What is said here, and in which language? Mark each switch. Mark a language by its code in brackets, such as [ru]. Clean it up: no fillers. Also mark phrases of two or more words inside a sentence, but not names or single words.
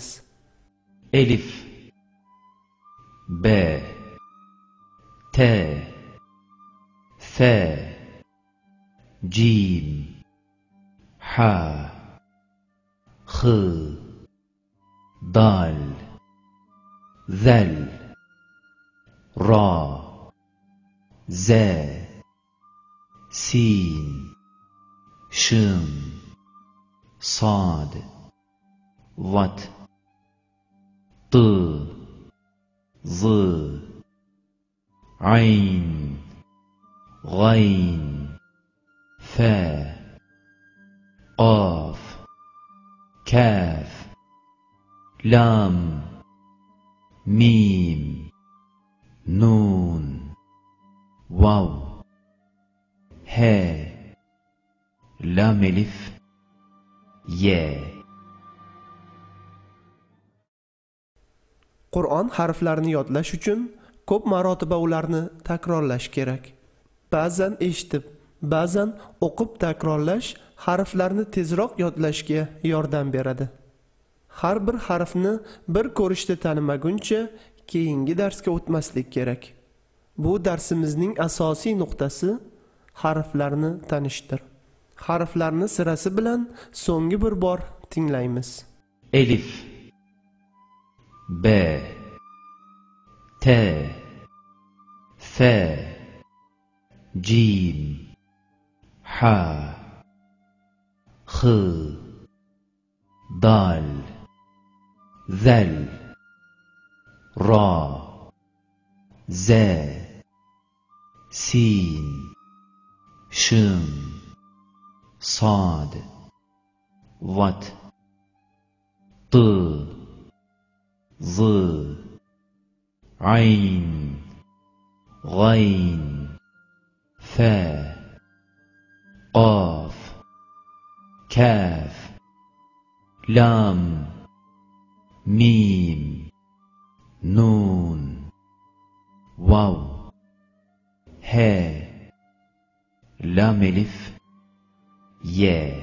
[ar] ألف، ب، ت، ث، جيم، ح، خ, دال، ذال, را، ز, سين، شين، صاد، ضاد، ط، ظ, عين غين فا قاف كاف لام ميم نون واو ها لام الف يا. [uz] Qur'on harflarini yodlash uchun ko'p marotaba ularni takrorlash kerak. Ba'zan eshitib, ba'zan o'qib takrorlash harflarni tezroq yodlashga yordam beradi. Har bir harfni bir ko'rishda tanimaguncha keyingi darsga o'tmaslik kerak. Bu darsimizning asosiy nuqtasi harflarni tanishdir. Harflarni sirasi bilan so'nggi bir bor tinglaymiz. [ar] Elif ب ت ث جيم ح خ دال ذل را ز سين شين صاد وت ط ظ عين غين فا قاف كاف لام ميم نون واو ها لام الف يا.